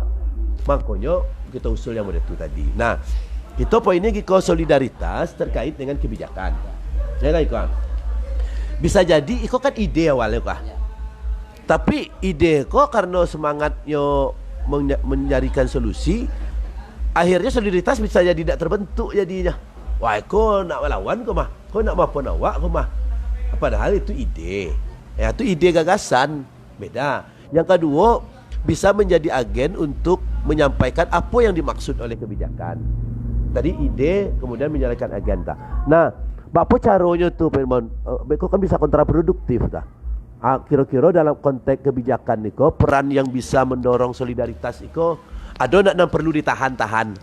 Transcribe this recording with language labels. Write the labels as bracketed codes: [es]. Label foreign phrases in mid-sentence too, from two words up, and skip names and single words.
[id] Makanya kita usul yang model itu tadi. Nah, kita poinnya kita solidaritas terkait dengan kebijakan. Ya kan Iko? Bisa jadi Iko kan ide awalnya kah? Tapi ide kok karena semangatnya mencarikan solusi, akhirnya solidaritas bisa jadi tidak terbentuk jadinya. Wah, [min] kok nak melawan kok mah? Kok nak maafkan awak kok mah? [id] Padahal itu ide. Ya, itu ide gagasan. Beda. Yang kedua, bisa menjadi agen untuk menyampaikan apa yang dimaksud oleh kebijakan. Tadi ide, kemudian menjalankan agenda. Nah, apa caranya tuh, Pak Irmon? Beko kan bisa kontraproduktif, dah. Kira-kira dalam konteks kebijakan niko peran yang bisa mendorong solidaritas niko ada nak perlu ditahan-tahan.